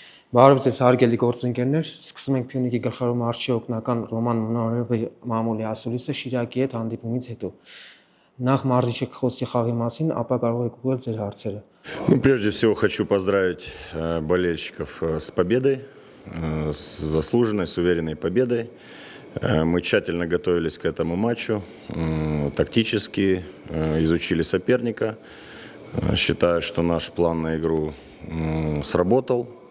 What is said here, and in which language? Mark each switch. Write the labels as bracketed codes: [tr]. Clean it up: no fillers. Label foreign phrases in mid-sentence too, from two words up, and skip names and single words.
[hy] Բարև ձեզ հարգելի գործընկերներ, սկսում ենք Փյունիկի գլխավոր մարզչի օգնական Ռոման Մոնորովի մամուլի ասուլիսը Շիրակի հետ հանդիպումից հետո։ Նախ մարզիչը կխոսի խաղի մասին, ապա կարող եք ուղղել ձեր հարցերը։ [ru] Прежде всего хочу поздравить болельщиков с победой, с заслуженной, с уверенной победой. Мы тщательно готовились к этому матчу, тактически изучили соперника. Считаю, что наш план на игру сработал.